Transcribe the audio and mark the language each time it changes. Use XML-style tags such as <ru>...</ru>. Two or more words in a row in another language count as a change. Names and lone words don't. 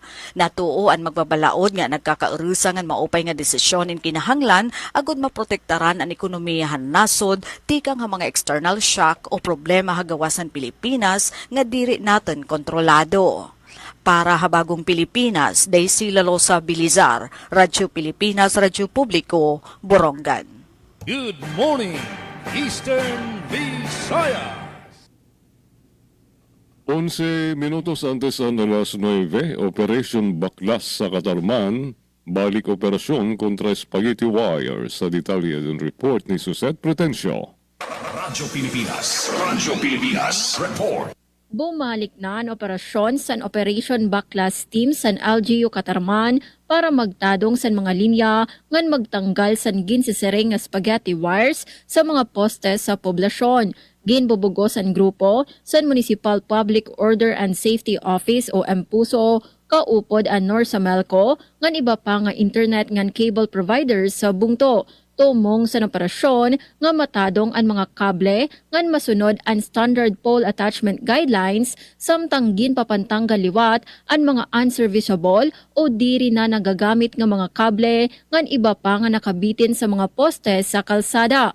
<war>Natuo ang magbabalaod nga nagkakaurusa nga maupay nga desisyon in kinahanglan agud maprotektaran ang ekonomiyahan nasod tikang nga mga</war> <en>external shock</en> <war>o problema hagawasan Pilipinas nga diri naton kontrolado. Para habagong Pilipinas, Daisy Lalosa Bilizar, Radyo Pilipinas, Radyo Publiko, Borongan.</war> <en>Good morning, Eastern Visayas.</en> <tl>11 minutos antes ng alas 9, Operation Baklas sa Katarman, balik operasyon kontra Spaghetti Wire. Sa detalye ng report ni Suzette Pretencio. Radyo Pilipinas report.</tl> <war>Bumalik na ang operasyon sa Operation Baklas Team sa LGU Katarman para magtadong sa mga linya ngan magtanggal sa ginsisering nga</war> <en>spaghetti wires</en> <war>sa mga postes sa poblasyon. Ginbubugos ang grupo sa Municipal Public Order and Safety Office o MPUSO kaupod ang Norsamelco ngan iba pa nga internet ngan</war> <en>cable providers</en> <war>sa bungto. Tumong sa operasyon nga matadong ang mga kable ngan masunod ang</war> <en>standard pole attachment guidelines</en> <war>samtang ginpapantanggal liwat ang mga unserviceable o diri na nagagamit nga mga kable ngan iba pa nga nakabitin sa mga poste sa kalsada.</war>